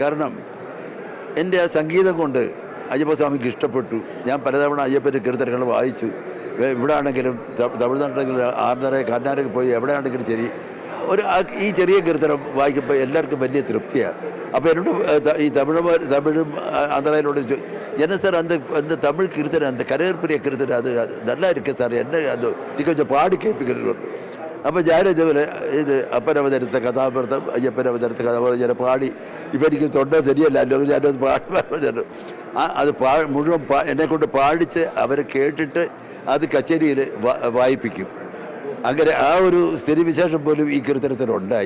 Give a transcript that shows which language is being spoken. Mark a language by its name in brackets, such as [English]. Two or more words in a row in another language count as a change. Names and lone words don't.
[Malayalam] കാരണം എൻ്റെ ആ സംഗീതം കൊണ്ട് അയ്യപ്പസ്വാമിക്ക് ഇഷ്ടപ്പെട്ടു. ഞാൻ പലതവണ അയ്യപ്പൻ്റെ കീർത്തനങ്ങൾ വായിച്ചു. ഇവിടെ ആണെങ്കിലും തമിഴ്നാട്ടിലെങ്കിലും കർണാടകയിൽ പോയി എവിടെയാണെങ്കിലും ശരി ഈ ചെറിയ കീർത്തനം വായിക്കുമ്പോൾ എല്ലാവർക്കും വലിയ തൃപ്തിയാണ്. അപ്പോൾ എന്നോട് ഈ തമിഴും ആന്ധ്രയിലോട് [Tamil] என்ன சார் அந்த தமிழ் கீர்த்தனை, அந்த கரையற்புரிய கீர்த்தனை அது நல்லா இருக்கு சார், என்ன அது நீ கொஞ்சம் பாடி கேட்பீங்க. [Malayalam] അപ്പോൾ ഞാൻ ഇതുപോലെ ഇത് അപ്പനവതരത്ത കഥാപാത്രം, അയ്യപ്പനവതരത്ത കഥാപാത്രം ഞാൻ പാടി. ഇപ്പം എനിക്ക് തൊണ്ട ശരിയല്ല, അല്ലെങ്കിൽ ഞാനത് പാടി അത് മുഴുവൻ എന്നെക്കൊണ്ട് പാടിച്ച് അവരെ കേട്ടിട്ട് അത് കച്ചേരിയിൽ വായിപ്പിക്കും. അങ്ങനെ ആ ഒരു സ്ഥിതിവിശേഷം പോലും ഈ കീർത്തനത്തിനുണ്ടായി.